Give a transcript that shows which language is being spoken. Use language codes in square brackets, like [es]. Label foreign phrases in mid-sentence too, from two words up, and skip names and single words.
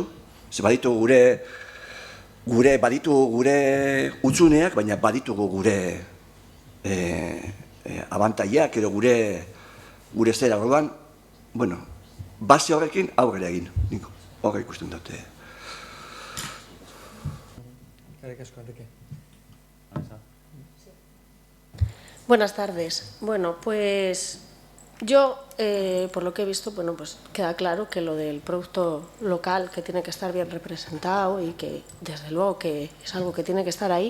[eu] Ze baditugu gure utzuneak, baina baditugu gure abantaiak edo gure zera. Orduan, base horrekin aurrera egin. Horre ikusten dute. [es] Buenas tardes. Bueno, pues yo, por lo que he visto, pues queda claro que lo del producto local que tiene que estar bien representado y que, desde luego, que es algo que tiene que estar ahí.